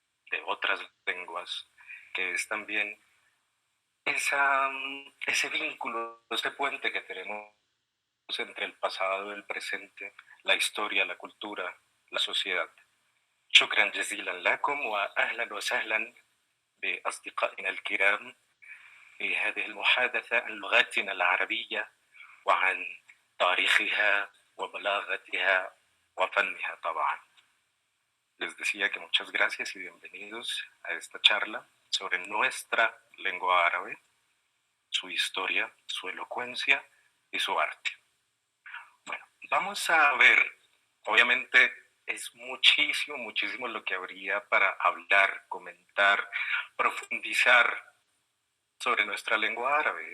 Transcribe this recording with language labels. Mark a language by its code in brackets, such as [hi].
[es] de otras lenguas, que es también ese vínculo, ese puente que tenemos entre el pasado, el presente, la historia, la cultura, la sociedad. [ar] Shukran jazilan lakum wa ahlan wa sahlan بأصدقائنا الكرام في هذه المحادثة عن لغتنا العربية وعن تاريخها وبلاغتها وفنها طبعا. [es] Les decía que muchas gracias y bienvenidos a esta charla sobre nuestra lengua árabe, su historia, su elocuencia y su arte. Bueno, vamos a ver, obviamente es muchísimo lo que habría para hablar, comentar, profundizar sobre nuestra lengua árabe.